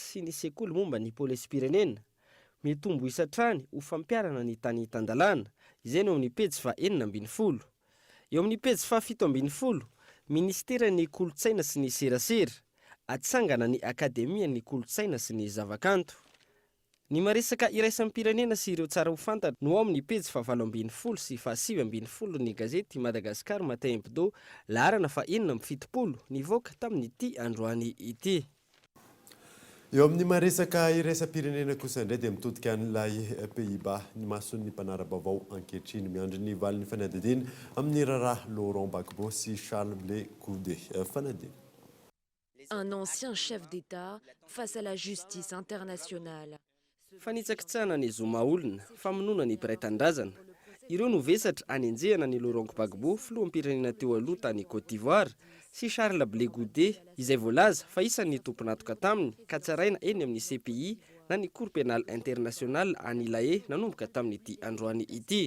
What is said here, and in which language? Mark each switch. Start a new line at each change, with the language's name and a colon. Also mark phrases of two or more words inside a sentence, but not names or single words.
Malagasy: sy ny sekoly momba ny polisy-pirenena mitombo isatrany ho fampiarana ny tany tandalana izay no amin'ny pejy 14 eo amin'ny pejy 17 ministera ny kolotsaina sy ny serasera atsangana ny akademia ny kolotsaina sy ny zavakanto ny maresaka iraisampirenena sy ireo tsara ho fantatra no ao amin'ny pejy 18 sy 17 ny gazety Madagasikara Matin Hebdo laharana fa 7 nivoaka tamin'ity androany ity eo amin'ny maresaka iraisam-pirenena kosa indray dia mitodika an'ilay Pays-Bas ny mason'ny mpanara-baovao ankehitriny miandry ny valin'ny fanadidina amin'ny raharaha Laurent Gbagbo sy Charles Blé Goudé fanadina
French: un ancien chef d'État face à la justice internationale.
Malagasy: Fanitsakitsana ny zoma olona, famonoana ny mpiray tandrazana. Ireo no vesatra anenjehana ny Laurent Gbagbo, filoham-pirenena teo aloha tany Côte d'Ivoire, sy Charles Blé Goudé, izay voalaza fa isan'ny tomponatoka taminy, ka tsaraina eny amin'ny CPI na ny Cour pénale internationale any La Haye nanomboka tamin'ity androany ity.